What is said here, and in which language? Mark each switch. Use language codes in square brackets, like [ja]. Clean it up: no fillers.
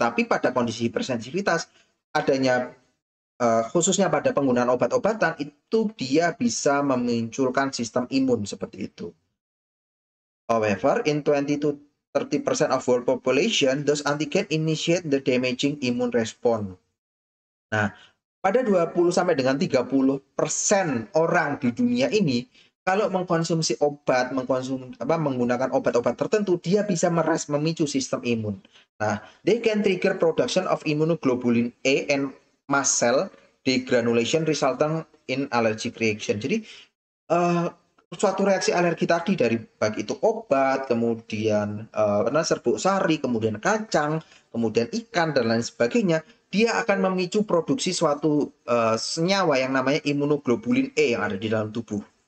[id] Tapi pada kondisi hipersensitivitas, adanya khususnya pada penggunaan obat-obatan, itu dia bisa memunculkan sistem imun seperti itu. [en] However, in 20 to 30% of world population, those antigen initiate the damaging immune response. [id] Nah, pada 20 sampai dengan 30% orang di dunia ini, kalau mengkonsumsi obat, menggunakan obat-obat tertentu, dia bisa memicu sistem imun. [en] Nah, they can trigger production of immunoglobulin A and mast cell degranulation resulting in allergic reaction. [id] Jadi, suatu reaksi alergi tadi dari baik itu obat, kemudian serbuk sari, kemudian kacang, kemudian ikan dan lain sebagainya, dia akan memicu produksi suatu senyawa yang namanya imunoglobulin E yang ada di dalam tubuh.